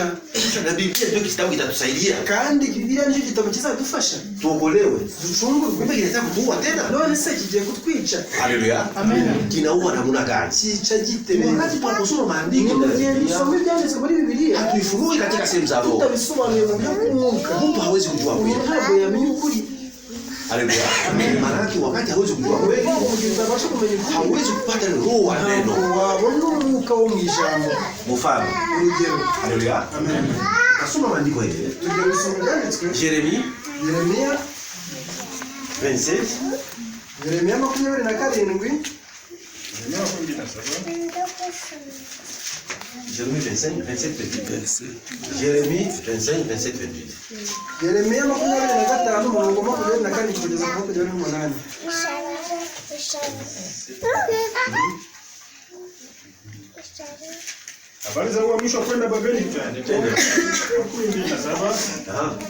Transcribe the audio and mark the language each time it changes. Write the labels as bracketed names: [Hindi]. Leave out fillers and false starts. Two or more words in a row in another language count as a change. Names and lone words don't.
[Swahili] Na Biblia ndio kitabu kitatusaidia [Kinyarwanda] kandi Bibiliya nicyo gitabo kizadufasha [Swahili] tuokolewe. [Kinyarwanda] ducungurwe. [Swahili] Kumbe kinataka kutuua tena. [Kinyarwanda] none se kigiye kutwica? [Swahili] Haleluya. Amen. Kinaua namna gani? [Kinyarwanda] Cyica gite? [Swahili] Wakati tunaposoma maandiko ni [Kinyarwanda] mu gihe [Swahili] ya [Kinyarwanda] dusoma Biblia, ibyanditswe muri Bibiliya [Swahili] hatuifunui katika sehemu za roho. [Kinyarwanda] tutabisobanuye mu buryo bw'umwuka, [Swahili] Mtu hawezi kujua [Kinyarwanda] umuntu [Swahili] kweli. [Kinyarwanda] ntabwo yamenya ukuri. [Swahili] Haleluya. Maana yake wakati hawezi kujua kweli, [Kinyarwanda] Kuko umugihe utabasha kumenya ukuri, [Swahili] hawezi kupata roho wa [Kinyarwanda] ntabwo [Swahili] neno. [Kinyarwanda] wabona umwuka wo mu ijambo. [Swahili] Mfano. [Kinyarwanda] urugero [Swahili] Haleluya. Amen. Kasoma maandiko haya. [Kinyarwanda] tugiye gusoma ibyanditswe. [Swahili] Yeremia [Kinyarwanda] Yeremiya 27. Yeremiya 27. [Swahili] Neno la Mungu linasema [French] Jérémie 25, 27, 28. Jérémie 25, 27, 28. [Kinyarwanda] Yeremiya 25 umurongo 24 kugeza ku 28. [Swahili] habari za uhamisho kwenda Babeli kichoandiko. 27. Aha.